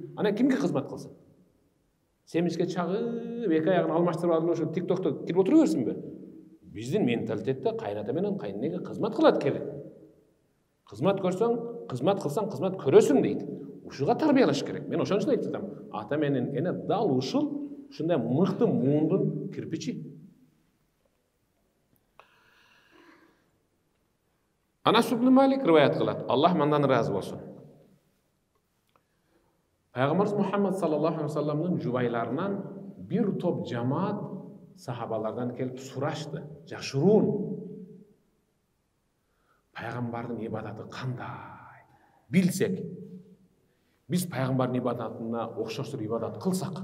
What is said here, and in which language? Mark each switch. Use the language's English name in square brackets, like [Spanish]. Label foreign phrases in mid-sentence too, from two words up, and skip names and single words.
[Kyrgyz] Анан кимге кызмат кылсын? Семичке чагып, эки аягын алмаштырып алып ошо TikTok'то кирип отура берсинби? Биздин менталитетте кайната менен кайненеге кызмат кылат келин. Кызмат көрсөң, кызмат кылсаң, кызмат көрөсүң дейт. Ушуга тарбиялаш керек. Мен ошон үчүн айтып атам. Ата менен эне дал ушундай мыкты муундун кирпичи. Анас ибн Малик риваят кылат. Аллах мандан разы болсун. Пайгамбарыбыз Мухаммад [Arabic] صلى الله عليه وسلم [Kyrgyz] жубайларынан бир топ жамаат сахабалардан келип сурашты. Жашыруун. Пайгамбардын ибадаты кандай? Билсек. Биз пайгамбардын ибадатына окшоштур ибадат кылсак.